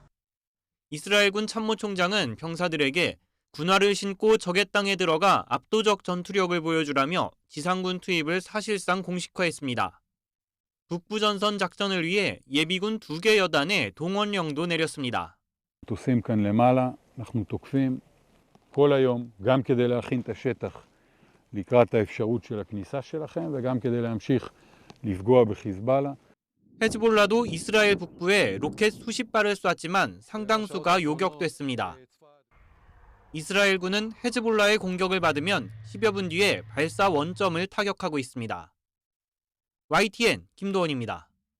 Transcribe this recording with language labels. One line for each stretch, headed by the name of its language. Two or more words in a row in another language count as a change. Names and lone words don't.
Korean: 이스라엘군 참모총장은 병사들에게 군화를 신고 적의 땅에 들어가 압도적 전투력을 보여주라며 지상군 투입을 사실상 공식화했습니다. 북부전선 작전을 위해 예비군 2개 여단의 동원령도 내렸습니다.
Hebrew: מטוסים כאן למעלה, אנחנו תוקפים כל היום, גם כדי להכין את השטח לקראת האפשרות של הכניסה שלכם, וגם כדי להמשיך לפגוע בחיזבאללה.
Korean: 헤즈볼라도 이스라엘 북부에 로켓 수십 발을 쐈지만 상당수가 요격됐습니다. 이스라엘군은 헤즈볼라의 공격을 받으면 10여 분 뒤에 발사 원점을 타격하고 있습니다. YTN 김도원입니다.